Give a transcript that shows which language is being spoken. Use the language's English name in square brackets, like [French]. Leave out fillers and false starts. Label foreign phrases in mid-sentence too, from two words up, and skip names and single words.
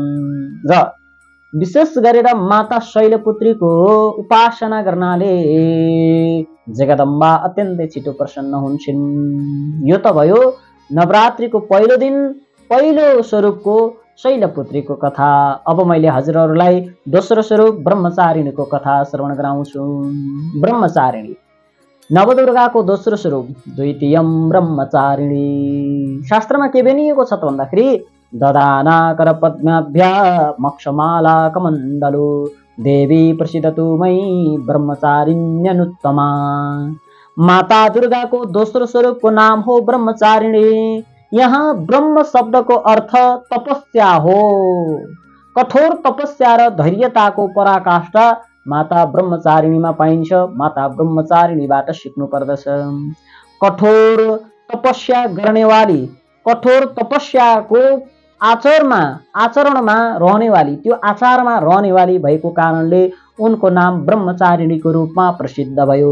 [Nepali] र विशेष गरेर माता शैलपुत्रीको उपासना गर्नाले जगदम्बा अत्यन्तै छिटो प्रसन्न हुन्छन्। यो त भयो नवरात्रिको पहिलो दिन पहिलो स्वरूपको शैलपुत्रीको कथा। अब मैले हजुरहरूलाई दोस्रो स्वरूप ब्रह्मचारिणीको कथा श्रवण गराउँछु। ब्रह्मचारिणी नवदुर्गाको दोस्रो स्वरूप [Sanskrit] द्वितीयं ब्रह्मचारिणी। [Nepali] शास्त्रमा के भनिएको छ त भन्दाखेरि [Sanskrit] ददाना कर पद्माभ्या मक्षमाला कमण्डलो देवी प्रसिद्धतु मयि ब्रह्मचारिण्यनुत्तमा। [Nepali] माता दुर्गाको दोस्रो स्वरूपको नाम हो ब्रह्मचारिणी। यहाँ ब्रह्म शब्दको अर्थ तपस्या हो। कठोर तपस्या र धैर्यताको पराकाष्ठा माता ब्रह्मचारिणीमा पाइन्छ। माता ब्रह्मचारिणीबाट सिक्नु पर्दछ। कठोर तपस्या गर्नेवाली, कठोर तपस्याको आचरणमा रहनेवाली, त्यो आचारमा रहनेवाली भएको कारणले उनको नाम ब्रह्मचारिणीको रूपमा प्रसिद्ध भयो।